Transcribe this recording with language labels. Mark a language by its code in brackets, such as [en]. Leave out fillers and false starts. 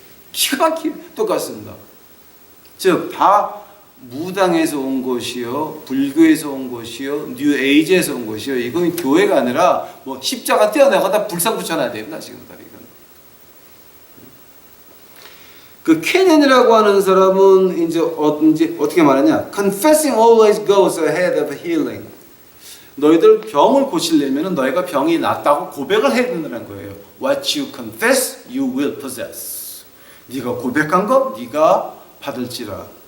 [ko] 기가 막히게 똑같습니다. 즉, 다 무당에서 온 것이요, 불교에서 온 것이요, 뉴에이지에서 온 것이요. 이건 교회가 아니라 뭐 십자가 떼어내거나 불상 붙여놔야 됩니다. 지금 다. 그 캐년이라고 하는 사람은 이제 어떻게 말하냐? [en] Confessing always goes ahead of healing. [ko] 너희들 병을 고치려면 너희가 병이 낫다고 고백을 해야 된다는 거예요. [en] What you confess, you will possess. [ko] 네가 고백한 거, 네가 받을지라.